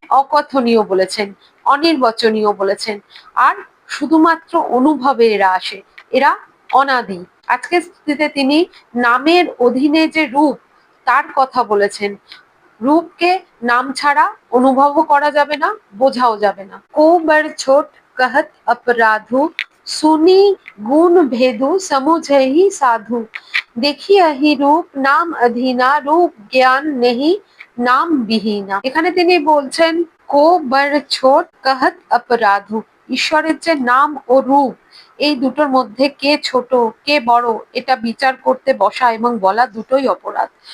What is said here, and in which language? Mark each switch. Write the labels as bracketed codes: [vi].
[bn] অকথনীয় বলেছেন, অনির্বচনীয় বলেছেন, আর শুধুমাত্র অনুভবে এরা আসে, এরা অনাদি। আজকের স্থিতিতে তিনি নামের অধীনে যে রূপ তার কথা বলেছেন। রূপকে নাম ছাড়া অনুভবও করা যাবে না, বোঝাও যাবে না। [awa] को बड़ छोट कहत अपराधु, सुनी गुण भेदु समुझहि साधु। দেখি আহি রূপ নাম অধীনা, রূপ জ্ঞান নেহি নাম বিহীনা। [bn] এখানে তিনি বলছেন [awa] কো বড় ছোট कहत अपराधु, [bn] ঈশ্বরের যে নাম ও রূপ এই দুটোর মধ্যে কে ছোট কে বড় এটা বিচার করতে বসা এবং বলা দুটোই অপরাধ।